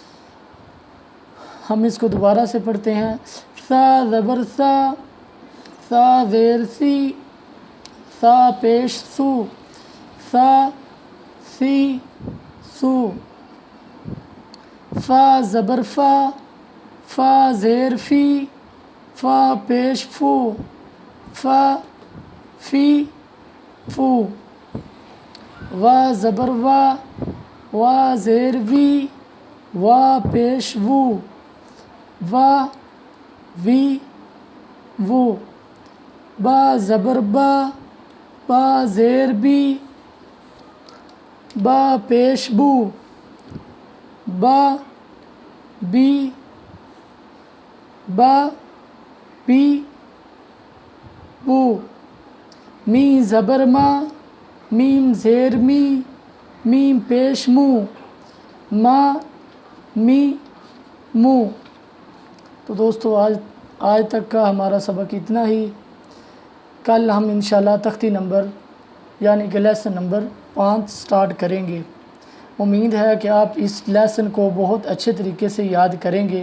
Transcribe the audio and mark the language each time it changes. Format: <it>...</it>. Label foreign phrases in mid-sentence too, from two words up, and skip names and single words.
<ur>ہم اس کو دوبارہ سے پڑھتے ہیں. ثا زبر ثا، ثا زیر سی، ثا پیش ثو، ثا سی سو. فا زبر فا، فا زیر فی، فا پیش فو، فا فی فو. وا زبر وا، وا زیر وی، وا پیش وو، وا وی وو. با زبر با، با زیر بی، با پیش بو، با بی با بی بو. می زبر ما، میم زیر می، میم پیش مو، ما می مو. تو دوستو آج تک کا ہمارا سبق اتنا ہی. کل ہم انشاءاللہ تختی نمبر یعنی کہ لیسن نمبر 5 سٹارٹ کریں گے. امید ہے کہ آپ اس لیسن کو بہت اچھے طریقے سے یاد کریں گے.</ur>